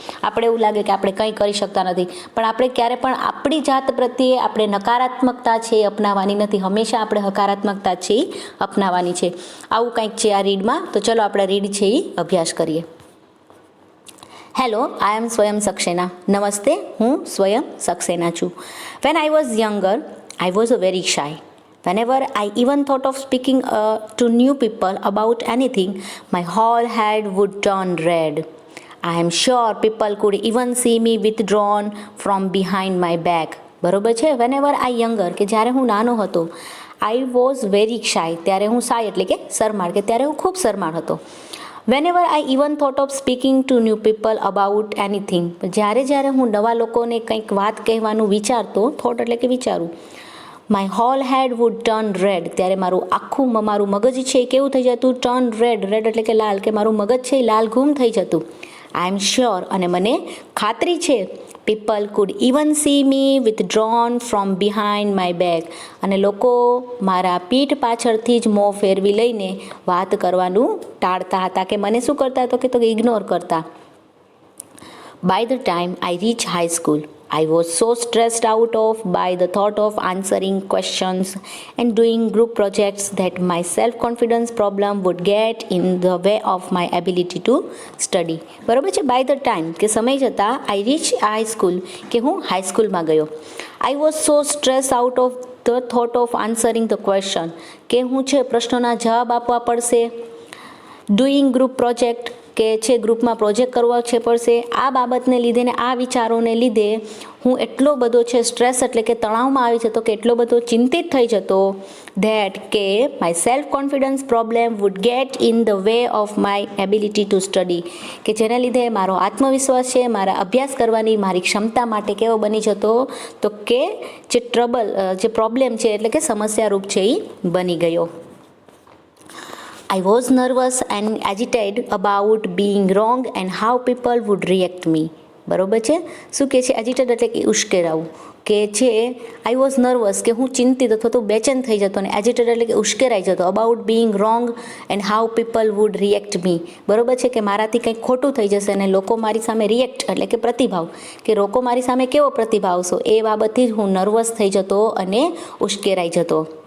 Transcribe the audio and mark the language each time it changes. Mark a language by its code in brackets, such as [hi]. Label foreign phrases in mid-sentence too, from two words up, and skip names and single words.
[gu] આપણે એવું લાગે કે આપણે કંઈ કરી શકતા નથી, પણ આપણે ક્યારે પણ આપણી જાત પ્રત્યે આપણે નકારાત્મકતા છે એ અપનાવવાની નથી. હંમેશા આપણે હકારાત્મકતા છે એ અપનાવવાની છે. આવું કંઈક છે આ રીડમાં. તો ચલો આપણે રીડ છે એ અભ્યાસ કરીએ. [en] Hello, I am [gu] સ્વયં સક્સેના. નમસ્તે, હું સ્વયં સક્સેના છું. [en] When I was younger, I was a very shy. Whenever I even thought of speaking to new people about anything, my whole head would turn red. I am sure people could even see me withdrawn from behind my back. [gu] બરોબર છે. [en] Whenever I younger, [gu] કે જ્યારે હું નાનો હતો, [en] I was very shy. [gu] ત્યારે હું શાય એટલે કે શરમાળ, કે ત્યારે હું ખૂબ શરમાળ હતો. [en] Whenever I even thought of speaking to new people about anything, [gu] જ્યારે હું નવા લોકોને કંઈક વાત કહેવાનું વિચારતો, થોટ એટલે કે વિચારું, [en] my whole head would turn red. [gu] ત્યારે મારું મગજ છે એ કેવું થઈ જતું? [en] turn red. [gu] રેડ એટલે કે લાલ, કે મારું મગજ છે એ લાલ ઘૂમ થઈ જતું. [en] I am sure, [gu] અને મને ખાતરી છે, [en] people could even see me withdrawn from behind my back. [gu] અને લોકો મારા પીઠ પાછળથી જ મોં ફેરવી લઈને વાત કરવાનું ટાળતા હતા, કે મને શું કરતા હતો કે તો ઇગ્નોર કરતા. [en] By the time I reached high school, I was so stressed out by the thought of answering questions and doing group projects that my self-confidence problem would get in the way of my ability to study. [gu] બરાબર છે. [en] By the time, [gu] કે સમય જતાં, [en] I reached high school, [gu] કે હું હાઈસ્કૂલમાં ગયો. [en] I was so stressed out of the thought of answering the question, [gu] કે હું છે પ્રશ્નોના જવાબ આપવા પડશે. [en] Doing group project, [gu] કે છે ગ્રુપમાં પ્રોજેક્ટ કરવા છે પડશે. આ બાબતને લીધે ને આ વિચારોને લીધે હું એટલો બધો છે સ્ટ્રેસ એટલે કે તણાવમાં આવી જતો, કે એટલો બધો ચિંતિત થઈ જતો, ધેટ કે [en] my self confidence problem would get in the way of my ability to study, [gu] કે જેના લીધે મારો આત્મવિશ્વાસ છે, મારા અભ્યાસ કરવાની મારી ક્ષમતા માટે કેવો બની જતો તો કે જે પ્રોબ્લેમ છે એટલે કે સમસ્યારૂપ છે એ બની ગયો. [en] I was nervous and agitated about being wrong and how people would react me. [gu] બરોબર છે. શું કહે છે? એજિટેડ એટલે કે ઉશ્કેરાવું, કે જે [en] I was nervous, [gu] કે હું ચિંતિત અથવા તો બેચેન થઈ જતો, અને એજિટેટેડ એટલે કે ઉશ્કેરાઈ જતો [en] about being wrong and how people would react me. [gu] બરોબર છે, કે મારાથી કંઈક ખોટું થઈ જશે અને લોકો મારી સામે રિએક્ટ એટલે કે પ્રતિભાવ, કે લોકો મારી સામે કેવો પ્રતિભાવ આવશો, એ બાબતથી જ હું નર્વસ થઈ જતો અને ઉશ્કેરાઈ જતો.